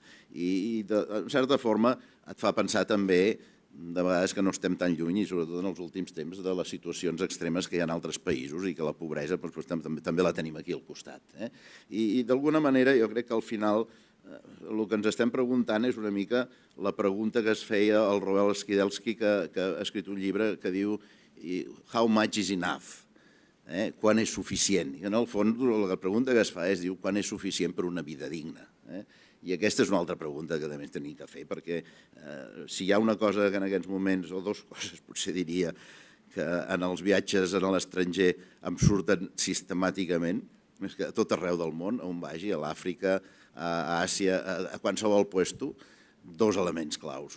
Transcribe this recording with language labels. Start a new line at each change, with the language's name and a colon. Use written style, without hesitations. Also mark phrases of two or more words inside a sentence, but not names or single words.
Catalan: I, en certa forma, et fa pensar també de vegades que no estem tan lluny, i sobretot en els últims temps, de les situacions extremes que hi ha en altres països i que la pobresa també la tenim aquí al costat. I d'alguna manera jo crec que al final el que ens estem preguntant és una mica la pregunta que es feia el Roel Skidelsky, que ha escrit un llibre que diu How much is enough? Quan és suficient? I en el fons la pregunta que es fa és quan és suficient per una vida digna? I aquesta és una altra pregunta que també tenim que fer, perquè si hi ha una cosa que en aquests moments, o dues coses potser diria, que en els viatges a l'estranger em surten sistemàticament, més que a tot arreu del món, on vagi, a l'Àfrica, a Àsia, a qualsevol puesto, dos elements claus.